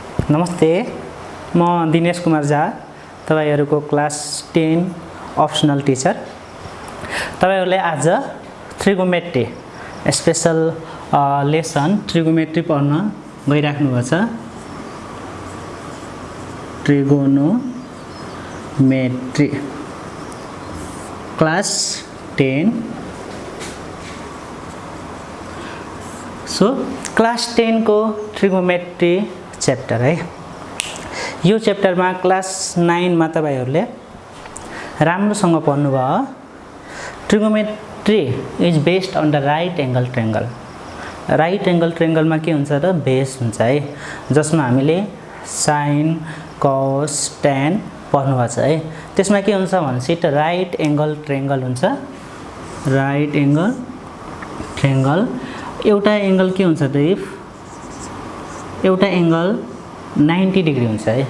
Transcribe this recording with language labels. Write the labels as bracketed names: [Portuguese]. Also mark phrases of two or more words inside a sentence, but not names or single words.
[Nepali] नमस्ते, म दिनेश कुमार झा, तपाईहरुको [English] class 10 optional teacher. [Nepali] तपाईहरुले आज [English] trigonometry special lesson [Nepali] ट्रिगोमेट्री पढ्न गइराख्नु भएको छ। [English] trigonometry class 10. [Nepali] सो क्लास 10 को ट्रिगोमेट्री चैप्टर है। यो चैप्टर में क्लास 9 में तपाईहरुले राम्रोसँग पढ्नु भयो। [English] trigonometry is based on the right angle triangle. right angle triangle में के हुन्छ त बेस हुन्छ है, जसमा हामीले sine cos tan पढ्नु भएको छ है। त्यसमा के हुन्छ भनेपछि right angle triangle हुन्छ। right angle triangle एउटा एंगल के हुन्छ त इफ एउटा एंगल 90 डिग्री हुन्छ है।